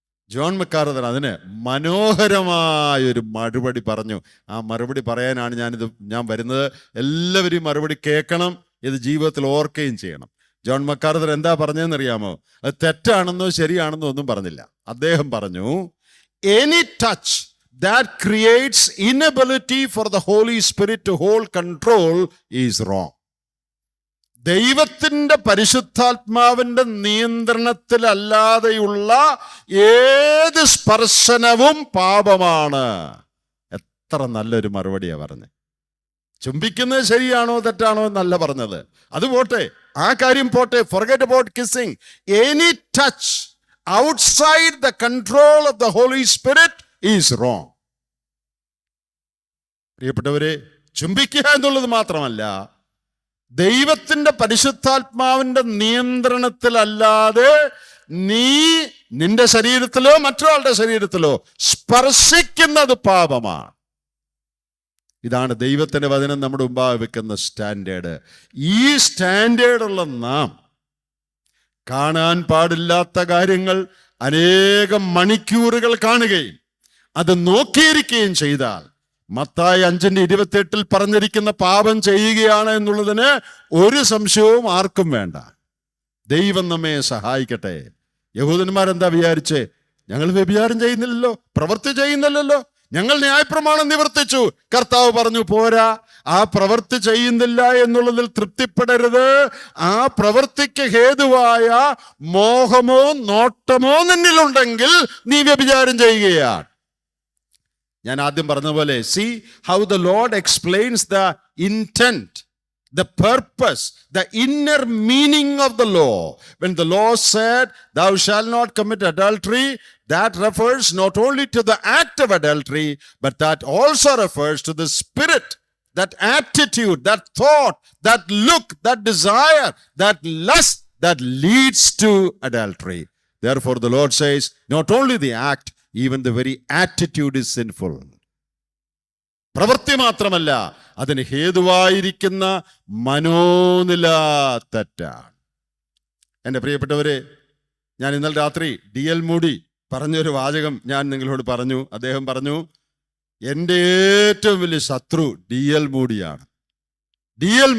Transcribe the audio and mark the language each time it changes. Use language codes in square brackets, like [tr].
[ml] John മക്കാർദർ അതിന് മനോഹരമായൊരു മറുപടി പറഞ്ഞു. ആ മറുപടി പറയാനാണ് ഞാൻ വരുന്നത്. എല്ലാവരും മറുപടി കേൾക്കണം, ഇത് ജീവിതത്തിൽ ഓർക്കുകയും ചെയ്യണം. ജോൺ മക്കാർദർ എന്താ പറഞ്ഞതെന്ന് അറിയാമോ? അത് തെറ്റാണെന്നോ ശരിയാണെന്നോ ഒന്നും പറഞ്ഞില്ല. അദ്ദേഹം പറഞ്ഞു, [en] Any touch that creates inability for the Holy Spirit to hold control is wrong. [ml] ദൈവത്തിന്റെ പരിശുദ്ധാത്മാവിന്റെ നിയന്ത്രണത്തിലല്ലാതെയുള്ള ഏത് സ്പർശനവും പാപമാണ്. എത്ര നല്ലൊരു മറുപടിയാ പറഞ്ഞത്. ചുംബിക്കുന്നത് ശരിയാണോ തെറ്റാണോ എന്നല്ല പറഞ്ഞത്. അത് പോട്ടെ, ആ കാര്യം പോട്ടെ, [en] forget about kissing. Any touch outside the control of the Holy Spirit is wrong. [ml] പ്രിയപ്പെട്ടവരെ, ചുംബിക്കുക എന്നുള്ളത് മാത്രമല്ല, ദൈവത്തിന്റെ പരിശുദ്ധാത്മാവിന്റെ നിയന്ത്രണത്തിലല്ലാതെ നീ നിന്റെ ശരീരത്തിലോ മറ്റൊരാളുടെ ശരീരത്തിലോ സ്പർശിക്കുന്നത് പാപമാണ്. ഇതാണ് ദൈവത്തിന്റെ വചനം നമ്മുടെ മുമ്പാകെ വെക്കുന്ന സ്റ്റാൻഡേർഡ്. ഈ സ്റ്റാൻഡേർഡുള്ള നാം കാണാൻ പാടില്ലാത്ത കാര്യങ്ങൾ അനേകം മണിക്കൂറുകൾ കാണുകയും അത് നോക്കിയിരിക്കുകയും ചെയ്താൽ, മത്തായി 5:28 പറഞ്ഞിരിക്കുന്ന പാപം ചെയ്യുകയാണ് എന്നുള്ളതിന് ഒരു സംശയവും ആർക്കും വേണ്ട. ദൈവം നമ്മെ സഹായിക്കട്ടെ. യഹൂദന്മാരെന്താ വിചാരിച്ചേ? ഞങ്ങൾ വ്യഭിചാരം ചെയ്യുന്നില്ലല്ലോ, പ്രവൃത്തി ചെയ്യുന്നില്ലല്ലോ, ഞങ്ങൾ ന്യായപ്രമാണം നിവർത്തിച്ചു. കർത്താവ് പറഞ്ഞു, പോരാ, ആ പ്രവൃത്തി ചെയ്യുന്നില്ല എന്നുള്ളതിൽ തൃപ്തിപ്പെടരുത്. ആ പ്രവൃത്തിക്ക് ഹേതുവായ മോഹമോ നോട്ടമോ നിന്നിലുണ്ടെങ്കിൽ നീ വ്യഭിചാരം ചെയ്യുകയാണ്. ഞാൻ ആദ്യം പറഞ്ഞ പോലെ, [en] see how the Lord explains the intent, the purpose, the inner meaning of the law. When the law said, thou shalt not commit adultery, that refers not only to the act of adultery, but that also refers to the spirit, that attitude, that thought, that look, that desire, that lust that leads to adultery. Therefore, the Lord says, not only the act, even the very attitude is sinful. [ml] പ്രവൃത്തി മാത്രമല്ല, അതിന് ഹേതുവായിരിക്കുന്ന മനോനില തെറ്റാണ്. എൻ്റെ പ്രിയപ്പെട്ടവരെ, ഞാൻ ഇന്നലെ രാത്രി D.L. Moody പറഞ്ഞൊരു വാചകം ഞാൻ നിങ്ങളോട് പറഞ്ഞു. അദ്ദേഹം പറഞ്ഞു, എൻ്റെ ഏറ്റവും വലിയ ശത്രു D.L. മൂഡിയാണ്. D.L.